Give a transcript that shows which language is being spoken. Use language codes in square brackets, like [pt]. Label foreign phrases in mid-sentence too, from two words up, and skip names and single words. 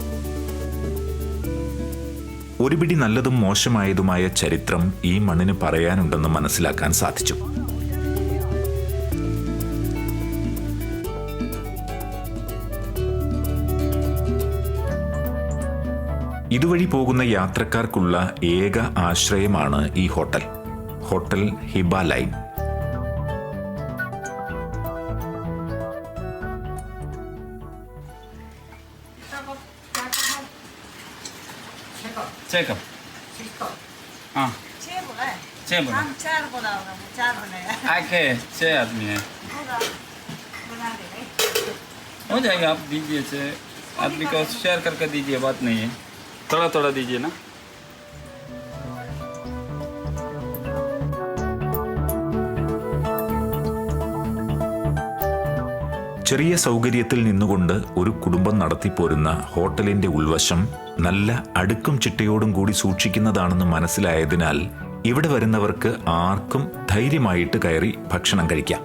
[ml] ഒരു പിടി നല്ലതും മോശമായതുമായ ചരിത്രം ഈ മണ്ണിന് പറയാനുണ്ടെന്ന് മനസ്സിലാക്കാൻ സാധിച്ചു. ഇതുവഴി പോകുന്ന യാത്രക്കാർക്കുള്ള ഏക ആശ്രയമാണ് ഈ ഹോട്ടൽ, ഹോട്ടൽ ഹിബ ലൈൻ. [hi] चेकअप हाँ 6 बोला है 6 बोला हम 4 बोला होगा 4 बनाया आके 6 आदमी है होगा बना देंगे हो जाएगा. आप दीजिए 6 आदमी को शेयर करके दीजिए, बात नहीं है. थोड़ा थोड़ा दीजिए ना. [ml] ചെറിയ സൗകര്യത്തിൽ നിന്നുകൊണ്ട് ഒരു കുടുംബം നടത്തിപ്പോരുന്ന ഹോട്ടലിന്റെ ഉൾവശം നല്ല അടുക്കും ചിട്ടയോടും കൂടി സൂക്ഷിക്കുന്നതാണെന്ന് മനസ്സിലായതിനാൽ ഇവിടെ വരുന്നവർക്ക് ആർക്കും ധൈര്യമായിട്ട് കയറി ഭക്ഷണം കഴിക്കാം.